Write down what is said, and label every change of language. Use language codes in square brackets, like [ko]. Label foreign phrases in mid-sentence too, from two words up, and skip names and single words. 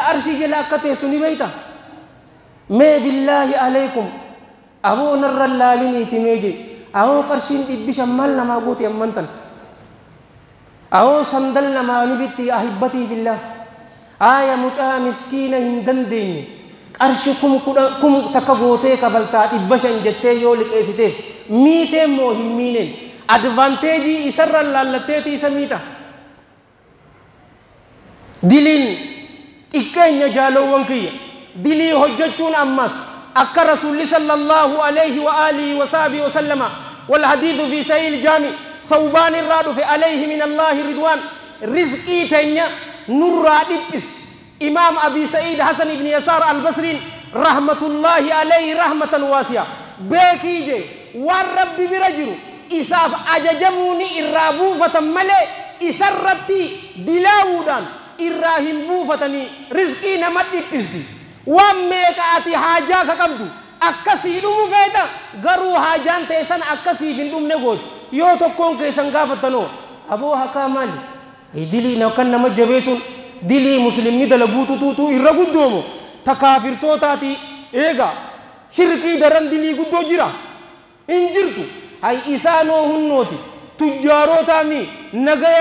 [om] arshii jala akka teessu ni beeyta mee [ar] بالله عليكم [om] aboo narra laaliniiti meeje aboo qarshiin 500 maal namaa goote ammantan aboo sandal namaa ni bitti [ar] أحبتي بالله [om] aya mucaa miskiina hin dandeenye qarshi kum takka gootee kafaltaa 500 jettee yoo liqeessiteef miitee moo hin miineen advanteejii isarra laallatteeti isa miita diliin xiqqeenya jaalowwan kiyya dilii hojjechuun ammas akka rasuulli [ar] صلى الله عليه وآله وصحبه وسلم والحديث في صحيح الجامع [om] thawbaan irraa dhufe [ar] عليه من الله رضوان [om] rizqii teenya nurraa dhiphis imaam abi sa'id hasan ibn yasaar al-basriin [ar] رحمة الله عليه رحمة واسعة [om] beekii je waan rabbi bira jiru isaaf ajajamuuni irraa buufatan malee isarratti dilaawuudhaan irraa hin buufatanii rizqii nama dhiphisti waan meeqa ati haajaa ka qabdu akkasii dhumu feeta garuu haajaan ta'e san akkasiif hin dhumne gootu yoo tokkoon keessan gaafattanoo aboo hakaa maali dilii kan nama jabeessuun dilii muslimni dalaguututuutu irra guddoomo takaafirtootaati eega shirkii daran dilii guddoo jira hin jirtu hay isaanoo hunnooti tujjaarootaami nagaya